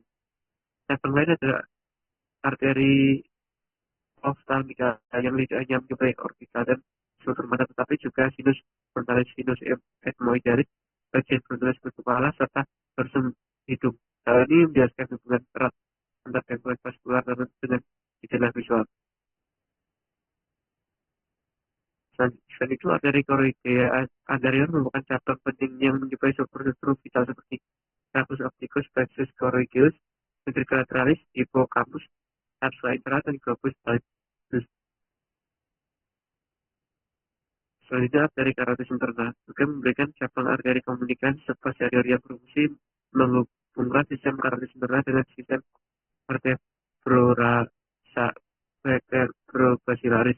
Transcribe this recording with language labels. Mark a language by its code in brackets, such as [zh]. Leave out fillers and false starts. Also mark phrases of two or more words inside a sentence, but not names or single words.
[id] Cabang lain adalah arteri ophthalmica yang tidak hanya menyuplai orbita dan struktur mata, tetapi juga sinus frontalis, sinus ethmoidalis, bagian frontalis kepala, serta dorsum hidung. Hal ini menjelaskan hubungan erat antara gangguan vaskular dengan gejala visual. Selain itu, arteri choroidea anterior merupakan cabang penting yang menyuplai struktur vital seperti tractus opticus, plexus choroideus, ventricle lateralis, hippocampus, capsula intera, dan globus pallidus. Selanjutnya, arteri karotis internal juga memberikan cabang arteri komunikasi posterior yang berfungsi menghubungkan sistem karotis internal dengan sistem Brobacillarius.